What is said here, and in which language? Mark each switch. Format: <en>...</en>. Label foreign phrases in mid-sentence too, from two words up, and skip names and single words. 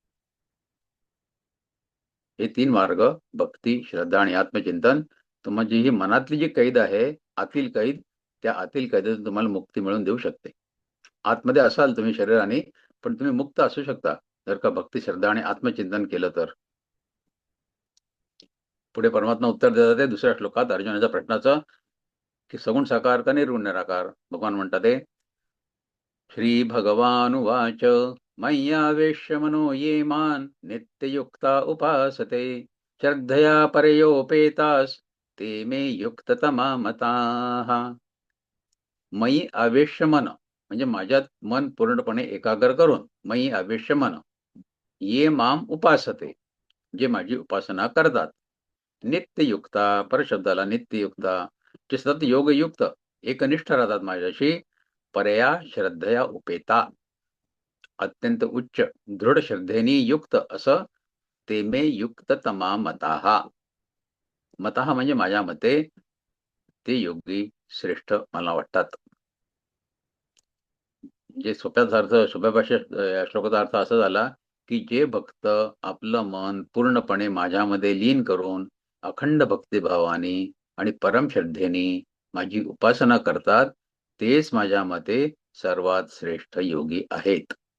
<mr>हे तीन मार्ग, भक्ती, श्रद्धा आणि आत्मचिंतन, तुमची ही मनातली जी कैद आहे, आतील कैद, त्या आतील कैदेतून तुम्हाला मुक्ती मिळवून देऊ शकते. आतमध्ये असाल तुम्ही शरीराने, पण तुम्ही मुक्त असू शकता जर का भक्ती, श्रद्धा आणि आत्मचिंतन केलं तर. पुढे परमात्मा उत्तर देतात आहे दुसऱ्या श्लोकात अर्जुनाच्या प्रश्नाचं, की सगुण साकार का निर्गुण निराकार. भगवान म्हणतात ते,</mr> <sa>श्री भगवानुवाच मय्यावेश्य मनो ये मान नित्ययुक्ता उपासते श्रद्धया परयोपेतास ते मे युक्ततमा मताः. मयी आवेश्य मन</sa> <mr>म्हणजे माझ्यात मन पूर्णपणे एकाग्र करून,</mr> <sa>मयी आवेश्य मन ये माम उपासते,</sa> <mr>जे माझी उपासना करतात.</mr> <sa>नित्ययुक्ता, परशब्दाला नित्ययुक्ता,</sa> <mr>जे सतत योगयुक्त एकनिष्ठ राहतात माझ्याशी,</mr> <sa>परया श्रद्धया उपेता,</sa> <mr>अत्यंत उच्च दृढ श्रद्धेने युक्त असं,</mr> <sa>ते मे युक्त तमा मताः.</sa> <mr>मतः म्हणजे माझ्या मते ते योगी श्रेष्ठ मला वाटतात. जे सोप्या भाषेत या श्लोकाचा अर्थ असा झाला की जे भक्त आपलं मन पूर्णपणे माझ्यामध्ये लीन करून अखंड भक्तिभावाने आणि परम श्रद्धेने माझी उपासना करतात, तेच माझ्या मते सर्वात श्रेष्ठ योगी आहेत.</mr>